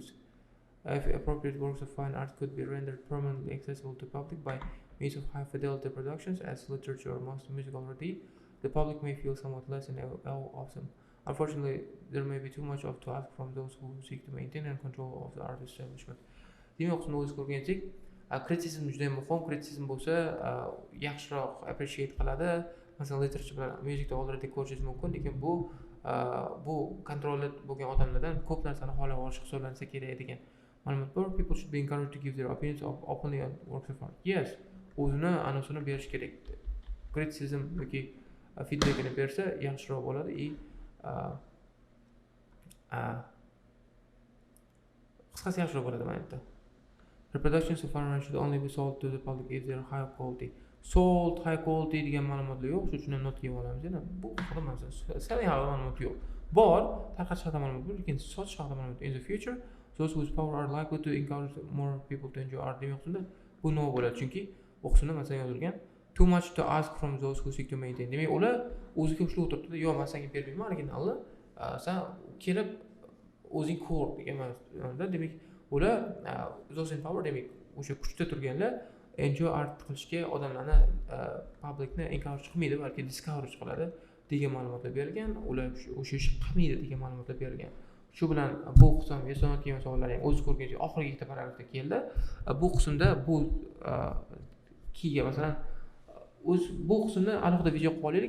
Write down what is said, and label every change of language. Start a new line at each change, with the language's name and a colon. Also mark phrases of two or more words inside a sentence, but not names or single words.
English: If appropriate works of fine art could be rendered permanently accessible to public by means of high fidelity productions as literature or most music already, the public may feel somewhat less in awe of them. Unfortunately, there may be too much of to ask from those who seek to maintain and control of the art establishment.
Uzbek: Demak, o'qishni ko'rgandik. Kritisizm juda ham muhim. Kritisizm bo'lsa, yaxshiroq appreciate qiladi. Masalan, literature bilan musicda already ko'rishingiz mumkin, lekin bu kontrolli bo'lgan odamlardan ko'p narsani xohlab olish hisoblansa kerak degan ma'lumot bor.
English: People should be encouraged to give their opinions openly on works of art. Yes,
Uzbek: o'zini anasini berish kerak. Kritisizm yoki feedbackini bersa yaxshiroq bo'ladi. Qisqasi yaxshiroq bo'ladi mana.
English: Reproductions of art should only be sold to the public if they are high quality. Sold high quality
Uzbek: degan ma'lumotlar yo'q, shuning uchun ham not yeb olamiz. Yana bu haqida sal haqida ma'lumot yo'q. Bor, tarqatish haqida ma'lumot bor, lekin sotish haqida ma'lumot.
English: In the future, those whose power are likely to encourage more people to enjoy art
Uzbek: demoqchimda bu nima bo'ladi? Chunki o'qishda masalan yozilgan
English: too much to ask from those who seek to maintain.
Uzbek: Demak, ular o'ziga ushlab o'tiribdi. Yo'q, men senga bermayman originalni. Sen kelib o'zing ko'r degan ma'noda. Demak, ular
English: those in power
Uzbek: demak o'sha kuchda turganlar
English: enjoy art
Uzbek: qilishga odamlarni publicni encourage qilmaydi, balki discourage qiladi degan ma'lumotlar berilgan. Ular o'sha ish qilmaydi degan ma'lumotlar berilgan. Shu bilan bu qism yasonatgan savollar ham o'z ko'rgancha oxirgi ikkita paragrafda keldi. Bu qismda bu keyga masalan bu qismni alohida video qilib olaylik.